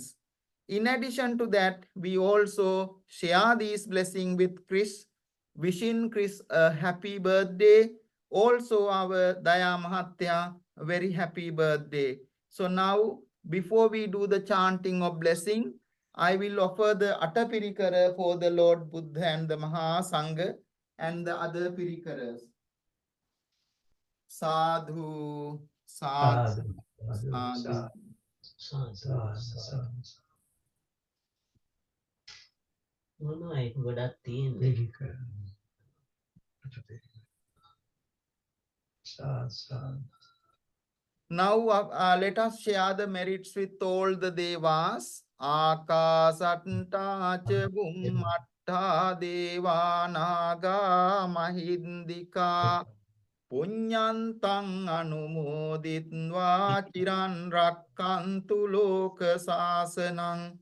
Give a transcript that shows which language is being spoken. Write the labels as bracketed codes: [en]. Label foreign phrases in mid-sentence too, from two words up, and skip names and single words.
[en] In addition to that, we also share these blessings with Chris, wishing Chris a happy birthday. Also our Daya Mahatya, a very happy birthday. So now, before we do the chanting of blessing, I will offer the Attapirikara for the Lord Buddha and the Mahasangha and the other Pirikaras. [pi] Sadhu, sadhu, sadhu. [si] මොනවයි ගොඩක් තියෙන්නේ. [en] Now let us share the merits with all the Devas. [pi] Akasatta bhummatta devanaga mahindika punyantang anumoditva chiran rakkantu loka sasanang.